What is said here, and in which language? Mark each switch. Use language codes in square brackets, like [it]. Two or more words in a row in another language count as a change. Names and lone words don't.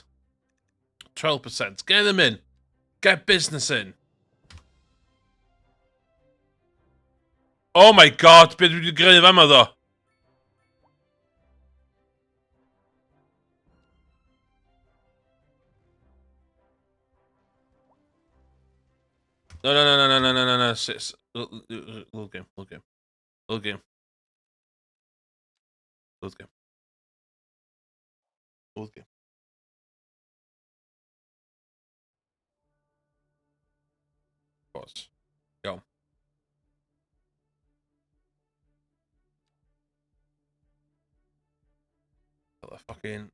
[en] 12%. Get them in. Get business in. Oh my god, [cy] beth dwi wedi greu fama ddo? [en] No. Little game. Little game. Pause. Go. [cy] Fel fucking...